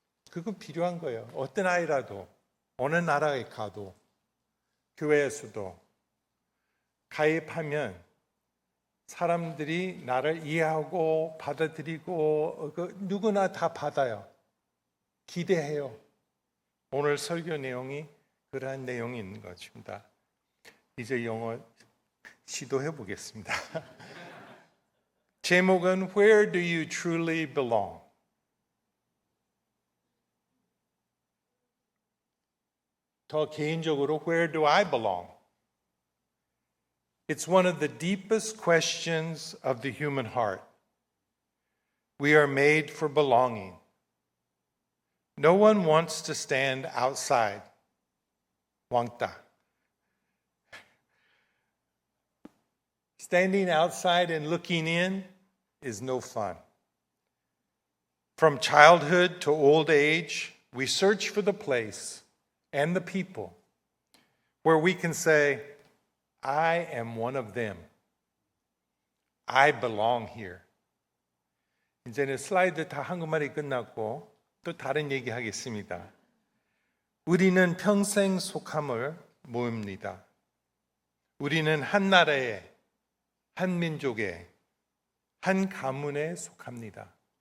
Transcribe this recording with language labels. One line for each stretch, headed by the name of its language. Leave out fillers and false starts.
Korean: 그거 필요한 거예요. 어떤 아이라도 어느 나라에 가도 교회에서도 가입하면 사람들이 나를 이해하고 받아들이고 누구나 다 받아요. 기대해요. 오늘 설교 내용이 그러한 내용이 있는 것입니다. 이제 영어 시도해 보겠습니다. 제목은
English: Where do you truly belong?
Korean: 더 개인적으로
English: Where do I belong? It's one of the deepest questions of the human heart. We are made for belonging. No one wants to stand outside.
Korean: 왕따.
English: Standing outside and looking in is no fun. From childhood to old age, we search for the place and the people where we can say, I am one of them. I belong here.
Korean: 이제는 슬라이드 다 한국말이 끝났고 또 다른 얘기 하겠습니다. 우리는 평생 속함을 모읍니다. 우리는 한 나라에, 한 민족에, 한 가문에 속합니다.